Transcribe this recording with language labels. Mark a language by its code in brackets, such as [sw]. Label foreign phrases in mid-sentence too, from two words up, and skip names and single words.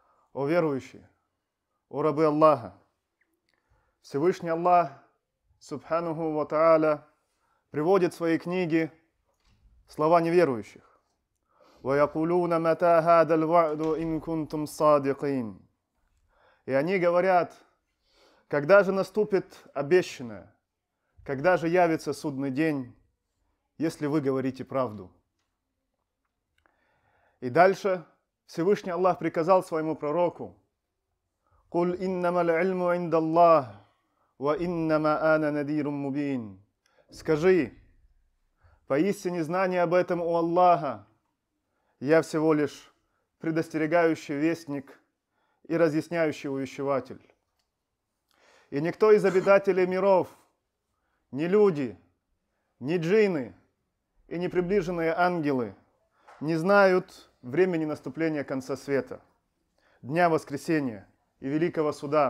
[ru] О верующие, о рабы Аллаха! Всевышний Аллах, [ar] سبحانه وتعالى, [ru] приводит в своей книге слова неверующих. [ar] وَيَقُولُونَ مَتَى هَذَا الْوَعْدُ إِن كُنتُمْ صَادِقِينَ. [ru] И они говорят, когда же наступит обещанное, когда же явится судный день, если вы говорите правду. И дальше Всевышний Аллах приказал своему пророку: [ar] «قل إنما العلم عند الله وإنما أنا نذير مبين». [ru] Скажи, поистине знание об этом у Аллаха, я всего лишь предостерегающий вестник и разъясняющий увещеватель. И никто из обитателей миров, ни люди, ни джинны и ни приближенные ангелы не знают времени наступления конца света, дня воскресения и великого суда.